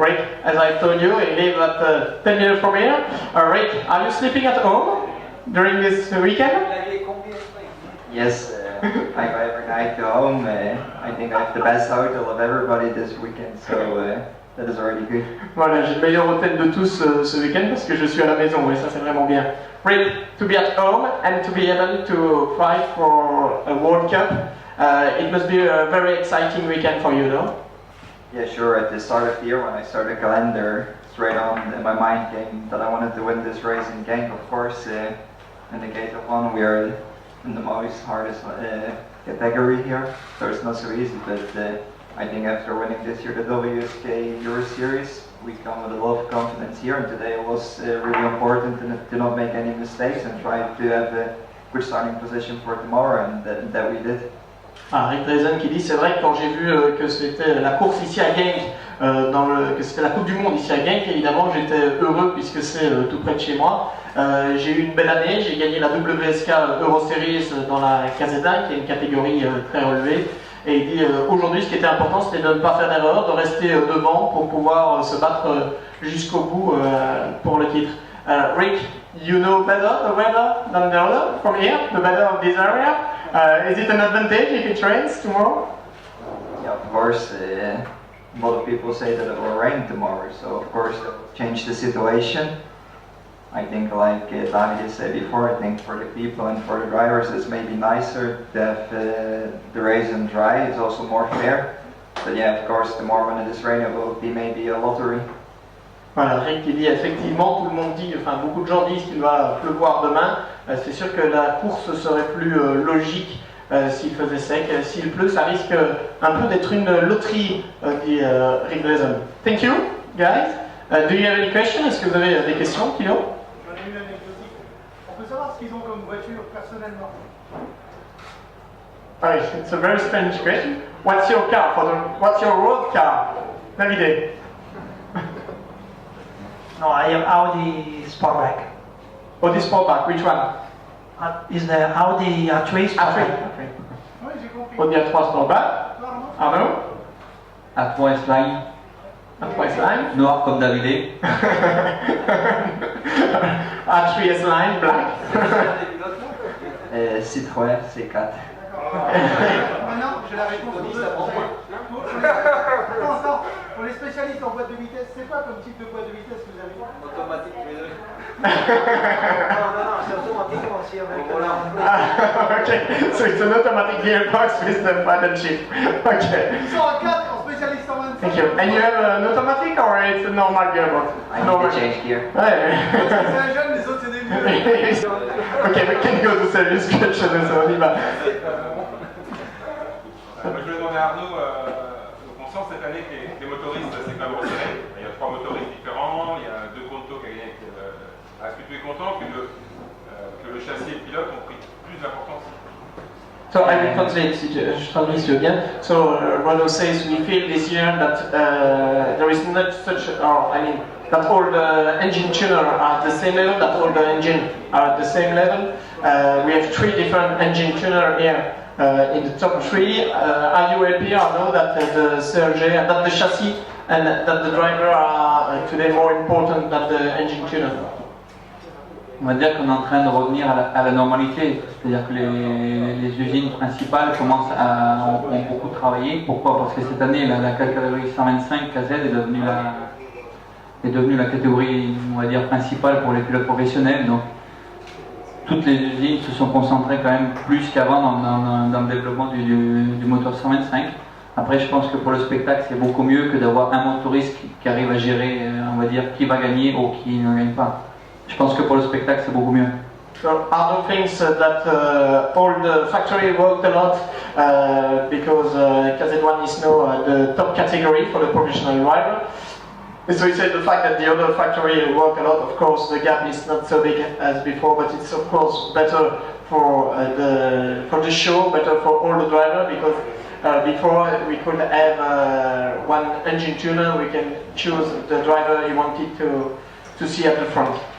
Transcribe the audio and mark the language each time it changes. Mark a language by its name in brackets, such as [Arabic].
[English] Rick, as I told you, he lives at 10 minutes from here. Rick, are you sleeping at home during this weekend? Yes, I go every night to home. I think I have the best hotel of everybody this weekend, so that is already good. [French] Voilà, j'ai le meilleur hôtel de tous ce week-end parce que je suis à la maison, et ça c'est vraiment bien. [English] Rick, to be at home and to be able to fight for a World Cup, it must be a very exciting weekend for you, no? Yeah, sure. At the start of the year, when I started calendar, straight on in my mind came that I wanted to win this race in Genk, of course. In the Gate of One, we are in the most hardest category here, so it's not so easy, but I think after winning this year the WSK Euro Series, we come with a lot of confidence here, and today it was really important to not make any mistakes and try to have a good starting position for tomorrow, and that we did. [French] Ah, Rick Grayson qui dit, c'est vrai que quand j'ai vu que c'était la course ici à Genk, que c'était la Coupe du Monde ici à Genk, évidemment j'étais heureux puisque c'est tout près de chez moi. J'ai eu une belle année, j'ai gagné la WSK Euro Series dans la Caseta, qui est une catégorie très relevée. Et il dit aujourd'hui ce qui était important c'était de ne pas faire d'erreur, de rester devant pour pouvoir se battre jusqu'au bout pour le titre. [English] Rick, you know better the weather than the other from here, the weather of this area. Is it an advantage if it rains tomorrow? Yeah, of course. A lot of people say that it will rain tomorrow, so of course that will change the situation. I think, like Davide said before, I think for the people and for the drivers it's maybe nicer to have the race and dry. It's also more fair. But yeah, of course, tomorrow when it is raining, it will be maybe a lottery. [French] Voilà, Rick qui dit effectivement, tout le monde dit, enfin beaucoup de gens disent qu'il va pleuvoir demain. C'est sûr que la course serait plus logique s'il faisait sec. S'il pleut, ça risque un peu d'être une loterie, dit Rick Grayson. [English] Thank you, guys. Do you have any questions? [French] Est-ce que vous avez des questions, Kilo? J'en ai une anecdotique. On peut savoir ce qu'ils ont comme voiture personnellement. [English] It's a very strange question. What's your car? What's your road car? Davide? No, I have Audi Sportback. Audi Sportback, which one? Is the Audi A3 Sportback? A3. [French] Oui, j'ai compris. [English] Audi A3 Sportback. Arnaud? A3 S-Line, A3 S-Line. [French] noir comme Davide. [English] A3 S-Line, black. Citroën C4. [French] Maintenant, j'ai la réponse aux deux. Attends, pour les spécialistes en boîte de vitesse, c'est quoi comme type de boîte de vitesse que vous avez? Automatique, les deux. Non, c'est automatique aussi avec. [English] Okay, so it's an automatic gearbox with the paddle shift. Okay. [French] Ils sont en 4 en spécialiste en 25. [English] Thank you. And you have an automatic or it's a normal gearbox? I need to change gear. [French] Ouais. C'est un jeune, les autres c'est des vieux. [English] Okay, we can go to serious questions, [French] so on y va. Moi, je voulais demander à Arnaud, on sent cette année que les motoristes c'est quand même resserré. Il y a 3 motoristes différents, il y a 2 Conto qui a gagné. Est-ce que tu es content que le châssis et le pilote ont pris plus d'importance? [English] So I will translate you again. So Renault says we feel this year that there is not such, that all the engine tuner are at the same level, that all the engine are at the same level. We have 3 different engine tuner here. In the top 3, are you happy or no that the CRG, that the chassis and that the driver are today more important than the engine tuner? [French] On va dire qu'on est en train de revenir à la normalité, c'est-à-dire que les usines principales ont beaucoup travaillé. Pourquoi? Parce que cette année, la catégorie 125 KZ est devenue la catégorie, on va dire, principale pour les pilotes professionnels. Donc, toutes les usines se sont concentrées quand même plus qu'avant dans le développement du moteur 125. Après, je pense que pour le spectacle, c'est beaucoup mieux que d'avoir un motoriste qui arrive à gérer, on va dire, qui va gagner ou qui ne gagne pas. Je pense que pour le spectacle, c'est beaucoup mieux. [English] So Arno thinks that all the factory worked a lot because KZ1 is now the top category for the professional driver. So he said the fact that the other factory work a lot, of course, the gap is not so big as before, but it's of course better for the show, better for all the drivers because before we could have one engine tuner, we can choose the driver you wanted to see at the front.